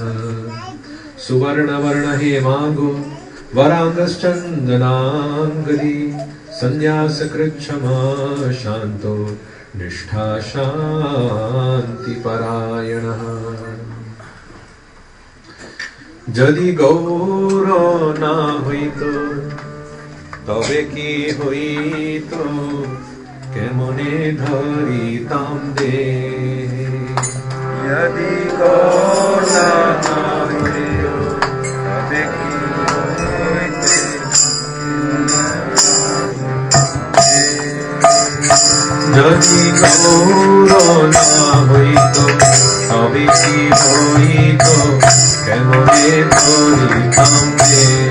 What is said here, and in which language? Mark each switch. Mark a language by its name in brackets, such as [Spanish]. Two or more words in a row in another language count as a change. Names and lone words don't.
[Sanskrit] सुवर्णवर्णहेमाङ्गो वराङ्गश्चन्दनाङ्गदी सन्न्यासकृच्छमा शान्तो निष्ठा शान्तिपरायणः। [Bangla] যদি গৌরো না हইতো তবে কি হইতো কেমনে ধরিতাম দে। যদি গৌরো না হইতো তবে কি হইতো যদি গৌর না হইতো তবে কি হইতো কেমনে ধরিতাম দে।